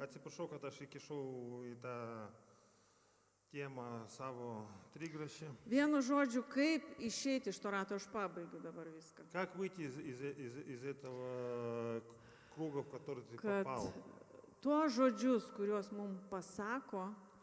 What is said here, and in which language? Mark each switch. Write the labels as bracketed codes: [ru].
[lt] Atsiprašau, kad aš įkišau į tą temą savo trigrašį. Vienu žodžiu, kaip išeiti iš to rato, aš pabaigiu dabar viską. [ru] Как выйти из этого круга, в который ты [lt] Kad [ru] попал? [lt] tuos žodžius, kuriuos mums pasako,